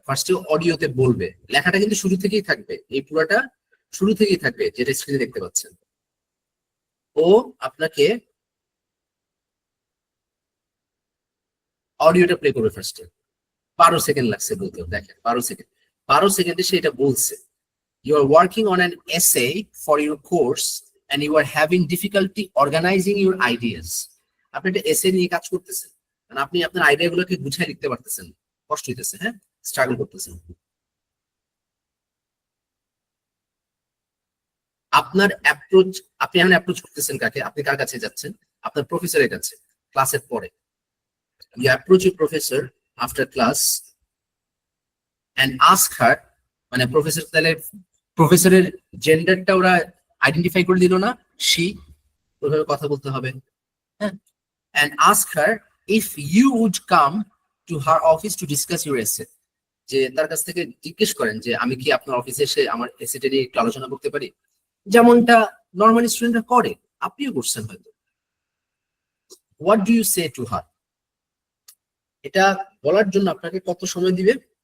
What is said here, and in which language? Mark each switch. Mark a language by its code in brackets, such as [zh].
[bn] ফার্স্টে অডিওতে বলবে, লেখাটা কিন্তু শুরু থেকেই থাকবে, এই পুরোটা শুরু থেকেই থাকবে, যেটা স্ক্রিনে দেখতে পাচ্ছেন। ও আপনাকে অডিওটা প্লে করবে ফার্স্টে, 12 সেকেন্ড লাগছে বলতে, দেখেন 12 সেকেন্ড, 12 সেকেন্ডে সে এটা বলছে। [en] You are working on an essay for your course and you are having difficulty organizing your ideas. [bn] আপনি একটা এসে নিয়ে কাজ করতেছেন, মানে আপনি আপনার আইডিয়া গুলোকে গুছিয়ে লিখতে পারতেছেন, কষ্ট হইতেছে, হ্যাঁ, স্ট্রাগল করতেছেন। আপনার অ্যাপ্রোচ, আপনি এখন অ্যাপ্রোচ করতেছেন কাকে? আপনি কার কাছে যাচ্ছেন? আপনার প্রফেসরের কাছে, ক্লাসের পরে। [en] You approach your professor after class and ask her, [bn] মানে প্রফেসর, তাহলে প্রফেসরের জেন্ডারটা ওরা আইডেন্টিফাই করে দিল না, সি, ওইভাবে কথা বলতে হবে, হ্যাঁ। [en] And ask her if you would come to her office to discuss your essay. [bn] যে তার কাছ থেকে জিজ্ঞেস করেন যে আমি কি আপনার অফিসে এসে আমার এসেটা নিয়ে একটু আলোচনা করতে পারি। যেমনটা নর্মালি স্টুডেন্টরা করে, আপনিও করছেন হয়তো। [en] what do you say to her, [bn] এটা বলার জন্য আপনাকে কত সময় দিবে?